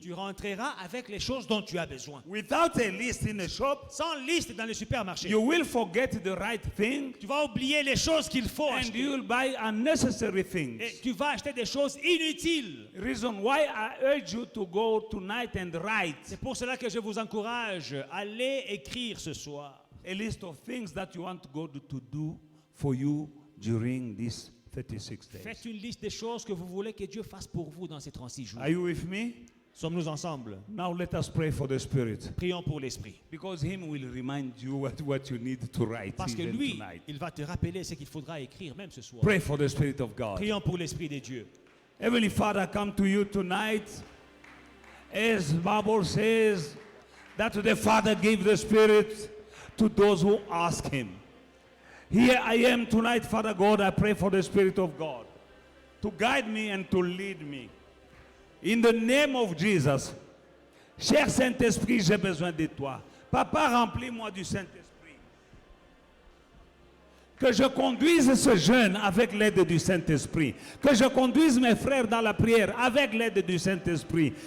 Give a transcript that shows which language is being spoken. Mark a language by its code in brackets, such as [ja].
[fr] Tu rentreras avec les choses dont tu as besoin. [en] Without a list in a shop, [fr] Sans liste dans le supermarché, [en] you will forget the right thing [fr] tu vas oublier les choses qu'il faut [en] and [fr] acheter. [en] you'll buy unnecessary things. [fr] Et tu vas acheter des choses inutiles. [en] Reason why I urge you to go tonight and write [fr] C'est pour cela que je vous encourage à aller écrire ce soir [en] a list of things that you want God to do for you during these 36 days. [fr] Faites une liste des choses que vous voulez que Dieu fasse pour vous dans ces 36 jours. [en] Are you with me? [fr] Sommes-nous ensemble? [en] Now let us pray for the Spirit. [fr] Prions pour l'Esprit. [en] Because Him will remind you what you need to write [fr] Parce que [en] even [fr] lui, [en] tonight. [fr] il va te rappeler ce qu'il faudra écrire même ce soir. [en] Pray for the Spirit of God. [fr] Prions pour l'Esprit de Dieu. [en] Heavenly Father, come to you tonight. As Bible says that the Father gave the Spirit to those who ask Him. Here I am tonight, Father God. I pray for the Spirit of God to guide me and to lead me. In the name of Jesus. [fr] Cher Saint-Esprit, j'ai besoin de toi. Papa, remplis-moi du Saint-Esprit. Que je conduise ce jeûne avec l'aide du Saint-Esprit. Que je conduise mes frères dans la prière avec l'aide du Saint-Esprit.